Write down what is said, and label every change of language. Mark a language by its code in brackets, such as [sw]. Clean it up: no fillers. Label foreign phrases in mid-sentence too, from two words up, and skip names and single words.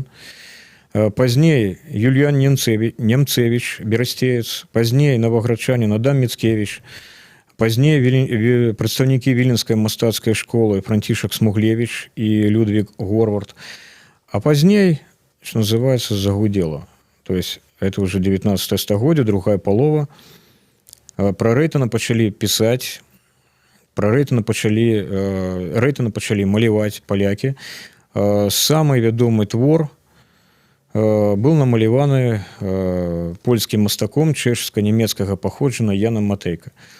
[be] Пазней Юліян Немцевіч, берасцеец, пазней новаградчанін Адам Міцкевіч, пазней прадстаўнікі Віленскай мастацкай школы Францішак Смуглевіч і Людвік Горвард, а пазней, што называецца, загудела. [ru] То есть это уже 19 [be] стагоддзе, другая палова. Пра Рэйтана пачалі пісаць, Рэйтана пачалі маляваць палякі. Самы вядомы твор быў намаляваны польскім мастаком чэшска-нямецкага паходжання Янам Матэйка.